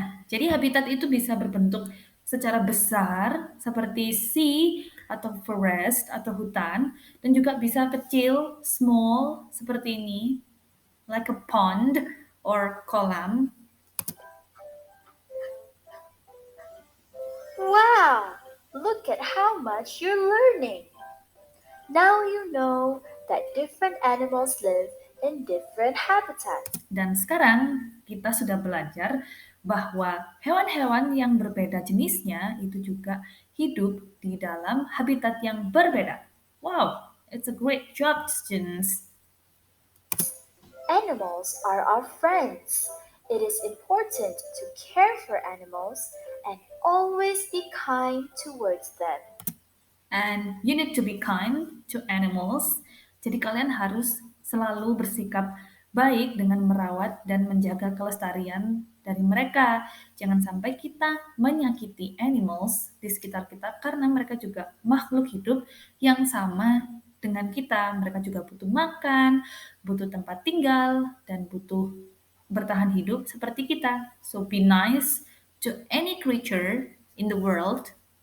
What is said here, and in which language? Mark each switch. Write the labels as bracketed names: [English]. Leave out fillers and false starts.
[Indonesian] jadi habitat itu bisa berbentuk secara besar seperti sea atau forest atau hutan dan juga bisa kecil, small seperti ini, [English] like a pond [Indonesian] or kolam. [English] Wow! Look at how much you're learning. Now you know that different animals live in different habitats. [Indonesian] Dan sekarang kita sudah belajar bahwa hewan-hewan yang berbeda jenisnya itu juga hidup di dalam habitat yang berbeda. [English] Wow, it's a great job, students. Animals are our friends. It is important to care for animals and always be kind towards them. And you need to be kind to animals. [Indonesian] Jadi kalian harus selalu bersikap baik dengan merawat dan menjaga kelestarian dari mereka. Jangan sampai kita menyakiti animals di sekitar kita karena mereka juga makhluk hidup yang sama dengan kita. Mereka juga butuh makan, butuh tempat tinggal, dan butuh bertahan hidup seperti kita. [English] So be nice to any creature in the world.